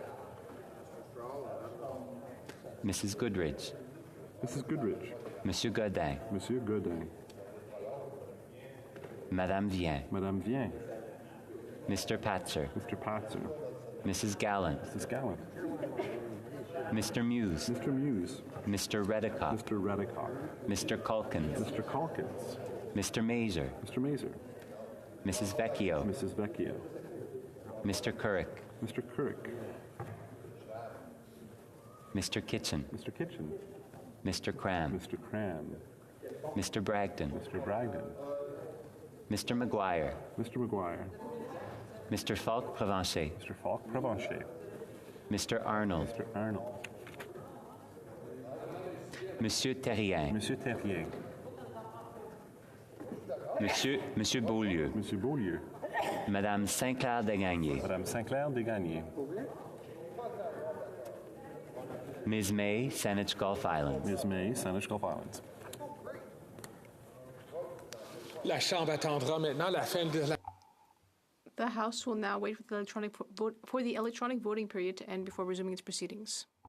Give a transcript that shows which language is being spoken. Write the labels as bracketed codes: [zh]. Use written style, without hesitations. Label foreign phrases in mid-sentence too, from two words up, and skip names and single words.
[en] Mrs. Goodridge. Mrs. Goodridge. [fr] Monsieur Godin. Monsieur Godin. Madame Vien. Madame Vien. [en] Mr. Patzer. Mr. Patzer. Mrs. Gallant. Mrs. Gallant. Mr. Muse. Mr. Muse. Mr. Reddicock. Mr. Reddicock. Mr. Calkins. Mr. Calkins. Mr. Mazer. Mr. Mazer. Mrs. Vecchio. Mrs. Vecchio. Mr. Currick. Mr. Currick. Mr. Kitchen. Mr. Kitchen. Mr. Cram. Mr. Cram. Mr. Bragdon. Mr. Bragdon. Mr. McGuire. Mr. McGuire. Mr. Falk Provencher. Mr. Falk Provencher. Mr. Arnold. Mr. Arnold. [fr] Monsieur Terrien. Monsieur Terrien. Monsieur Beaulieu. Monsieur Beaulieu. Madame Sinclair Desgagnés. Madame Sinclair Desgagnés. [en] Ms. May, Saanich Gulf Islands. Ms. May, Saanich Gulf Islands. [fr] La Chambre attendra maintenant la fin de la... [en] The House will now wait for the electronic voting period to end before resuming its proceedings.